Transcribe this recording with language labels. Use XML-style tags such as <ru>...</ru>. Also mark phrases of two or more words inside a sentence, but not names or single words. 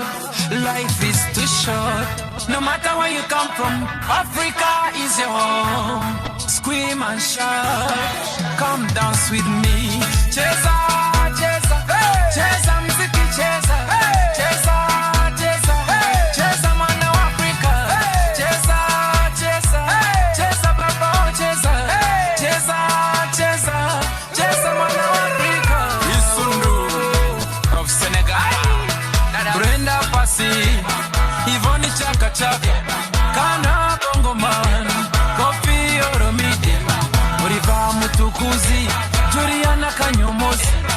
<en>Life is too short. No matter where you come from, Africa is your home. Scream and shout, come dance with me.</en> <sw>Cheza, cheza, hey. Cheza mziki, cheza, hey. Cheza, cheza, hey. Cheza mwana wa Afrika, hey. Cheza, cheza, hey. Cheza baba, cheza, hey. Cheza, cheza, cheza mwana wa Afrika. Brenda Pasi, Ivoni Chaka Chaka, Kana Bongo Man, Kofi Oromide, Muriva Mutukuzi, Juliana Kanyomozi,</sw>